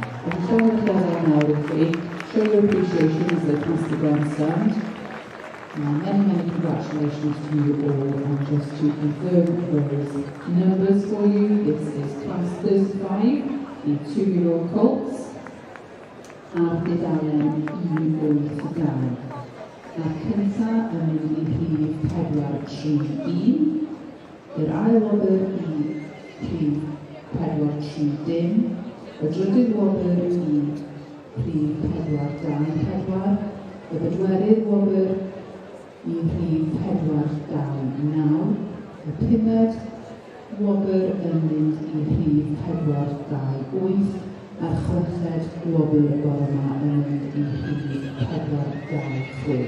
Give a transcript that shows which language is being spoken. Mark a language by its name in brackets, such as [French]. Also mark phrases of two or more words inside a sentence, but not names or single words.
[English] And show the applause now with me. Show your appreciation as they pass the grandstand. Many congratulations to you all. And just to confirm those numbers for you, this is Class 35, the 2-year-old colts. [Welsh] Ar Dudalen 1 wyth 2. A'r cyntaf yn mynd i rhif 431, yr ail wobr i rhif 430, y drydydd wobr i rhif 424, y bedwerydd wobr i rhif 429, y pumed wobr yn mynd i rhif 428, a'r chweched wobr y bore yma yn mynd i rhif 426.